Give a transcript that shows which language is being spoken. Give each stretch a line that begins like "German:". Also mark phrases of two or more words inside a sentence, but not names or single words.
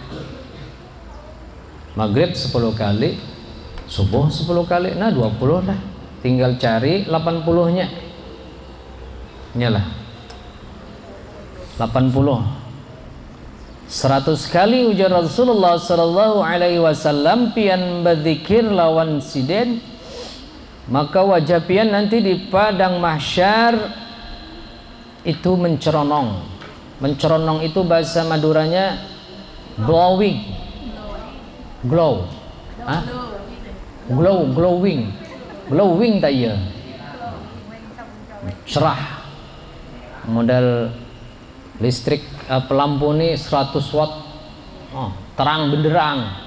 Banjar: maghrib 10 kali, subuh 10 kali, nah 20 lah, tinggal cari 80 nya nyalah 80. 100 kali ujar Rasulullah
Arabic: صلى الله عليه وسلم
Banjar: pian berzikir lawan siden, maka wajah pian nanti di padang mahsyar itu menceronong. Menceronong itu bahasa Maduranya
English: glowing, glow, glowing
Banjar: tak ya, cerah, model listrik pelampu ini 100 watt, terang benderang.